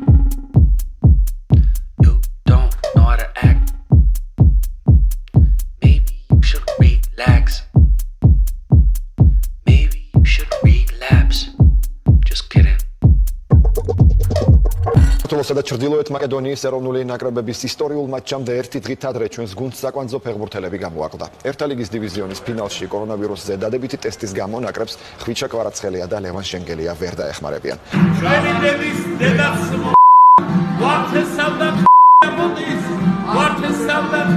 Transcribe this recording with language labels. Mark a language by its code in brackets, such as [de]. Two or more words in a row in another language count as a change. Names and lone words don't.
[en] You don't know how to act. Maybe you should relax. Maybe you should relapse. Just kidding. [ka] საქართველოსა და ჩრდილოეთ მაკედონიის ეროვნული ნაკრებების ისტორიულ მატჩამდე ერთი დღით ადრე ჩვენს გუნდს საკვანძო ფეხბურთელები გამოაკლდა. ერთა ლიგის დივიზიონის ფინალში კორონავირუსზე დადებითი ტესტის გამო ნაკრებს ხვიჩა კვარაცხელია და ლევან შენგელია ვერ დაეხმარებიან. ჩვენი დედის დედაც ვართესავდა მოდის ვართესავდა